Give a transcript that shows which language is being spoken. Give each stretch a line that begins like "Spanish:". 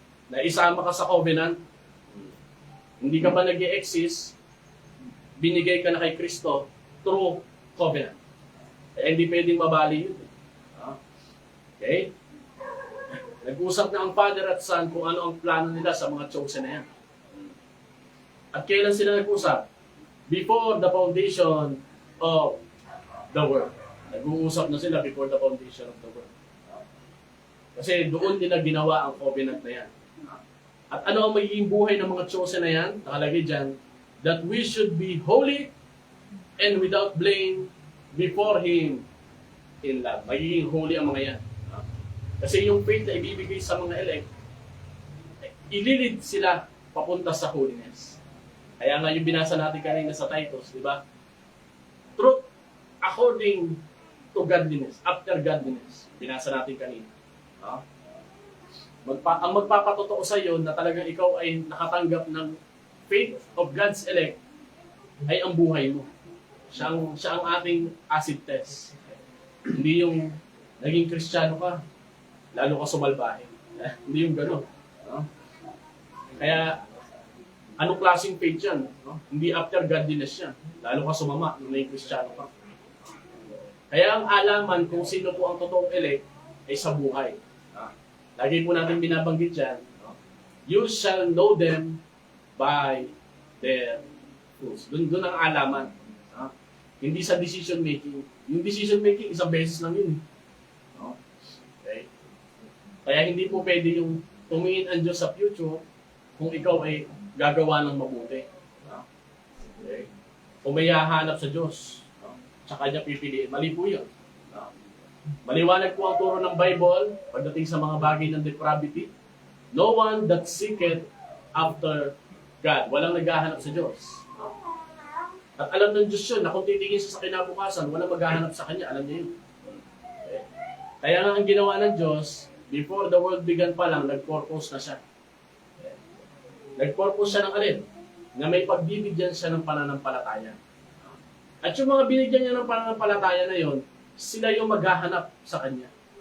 Filipino: Na isama ka sa covenant. Hindi ka ba nag-i-exist? Binigay ka na kay Kristo through covenant. Hindi pwedeng mabali yun. Okay? Nag-usap na ang Father at Son kung ano ang plano nila sa mga chosen na yan. At kailan sila nag-usap?
English: Before the foundation of the world.
Filipino: Nag-uusap na sila
English: before the foundation of the world.
Filipino: Kasi doon nila ginawa ang covenant na yan. At ano ang magiging buhay ng mga chosen na yan? Nakalagay dyan,
English: that we should be holy and without blame before Him in love.
Filipino: Magiging holy ang mga yan. Kasi yung faith na ibibigay sa mga elect, ililid sila papunta sa holiness. Kaya nga yung binasa natin kanina sa Titus, di ba?
English: Truth according to godliness, after godliness.
Filipino: Binasa natin kanina. Ang magpapatotoo sa iyo na talagang ikaw ay nakatanggap ng faith of God's elect ay ang buhay mo. Siya ang ating acid test. Hindi yung naging Kristiyano ka, lalo ka sumalbahe. Hindi yung gano'n. Kaya, Anong klaseng faith yan? No? Hindi after godliness yan. Lalo ka sumama nung naging Kristiyano ka. Kaya ang alaman kung sino po ang totoong elect ay sa buhay. Lagi po natin binabanggit yan. No?
English: You shall know them by their fruits.
Filipino: Doon ang alaman. Hindi sa decision making. Yung decision making, isang beses lang yun. No? Okay? Kaya hindi po pwede yung tumingin ang Diyos sa future kung ikaw ay gagawa ng mabuti. No? Okay? Kung may hahanap sa Diyos, no? Tsaka niya pipiliin. Mali po yun. No? Maliwanag po ang turo ng Bible pagdating sa mga bagay ng depravity.
English: No one that seeketh after God.
Filipino: Walang naghahanap sa Diyos. At alam ng Diyos yun, na kung titingin siya sa kinabukasan, walang maghahanap sa Kanya. Alam niya yun. Okay. Kaya nga ang ginawa ng Diyos,
English: before the world began
Filipino: pa lang, nag-purpose na siya. Okay. Nag-purpose siya ng alin? Na may pagbibigyan siya ng pananampalataya. At yung mga binigyan niya ng pananampalataya na yun, sila yung maghahanap sa Kanya.